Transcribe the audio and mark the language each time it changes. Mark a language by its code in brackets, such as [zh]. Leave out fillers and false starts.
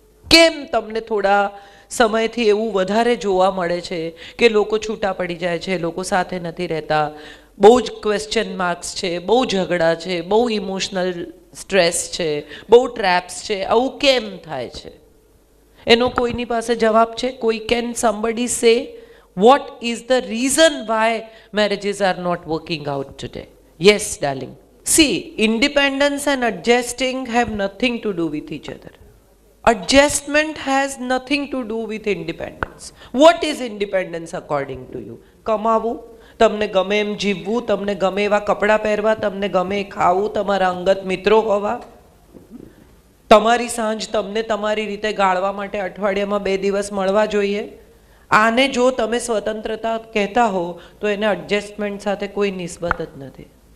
[gu] કેમ તમને થોડા સમયથી એવું વધારે જોવા મળે છે કે લોકો છૂટા પડી જાય છે, લોકો સાથે નથી રહેતા, બહુ જ ક્વેશ્ચન માર્ક્સ છે, બહુ ઝઘડા છે, બહુ ઇમોશનલ સ્ટ્રેસ છે, બહુ ટ્રેપ્સ છે? આવું કેમ થાય છે? એનો કોઈની પાસે જવાબ છે? [en] કોઈ can somebody say what is the reason why marriages are not working out today? Yes darling. See, independence and adjusting have nothing to do with each other. Adjustment has nothing to do with independence. What is independence according to you? [gu] કમાવું, તમને ગમે એમ જીવવું, તમને ગમે એવા કપડાં પહેરવા, તમને ગમે ખાવું, તમારા અંગત મિત્રો હોવા, તમારી સાંજ તમને તમારી રીતે ગાળવા માટે અઠવાડિયામાં 2 દિવસ મળવા જોઈએ. આને જો તમે સ્વતંત્રતા કહેતા હો તો એને એડજસ્ટમેન્ટ સાથે કોઈ નિસ્બત જ નથી.